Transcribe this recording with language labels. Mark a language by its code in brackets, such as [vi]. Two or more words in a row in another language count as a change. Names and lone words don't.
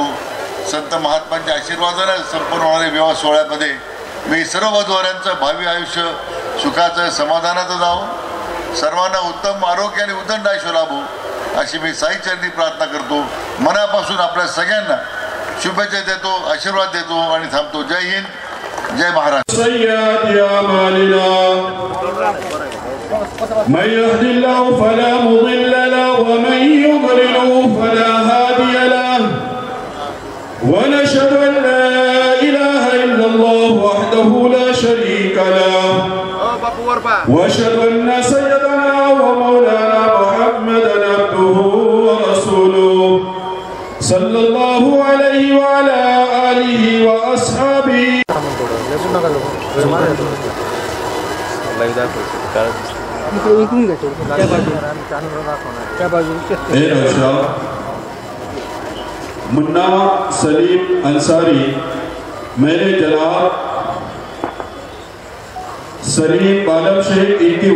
[mr] संत महात्मांच्या आशीर्वादानं संपन्न होणाऱ्या विवाह सोहळ्यामध्ये मी सर्व वधूवरांचं भावी आयुष्य सुखाचं, समाधानाचं जावं. सर्वांना उत्तम आरोग्य आणि उदंड आयुष्य लाभो अशी मी साईचरणी प्रार्थना करतो. मनापासून आपल्या सगळ्यांना शुभेच्छा देतो, आशीर्वाद देतो आणि थांबतो. जय हिंद, जय महाराष्ट्र. [ar] من يهد الله فلا مضل له ومن يضلل فلا هادي له ونشهد أن لا إله إلا الله وحده لا شريك له وأشهد أن سيدنا ومولانا محمدا عبده ورسوله صلى الله عليه وعلى آله وأصحابه. [hi] मुन्ना सलीम अंसारी मेरे जनाब सलीम बालम शेख इनकी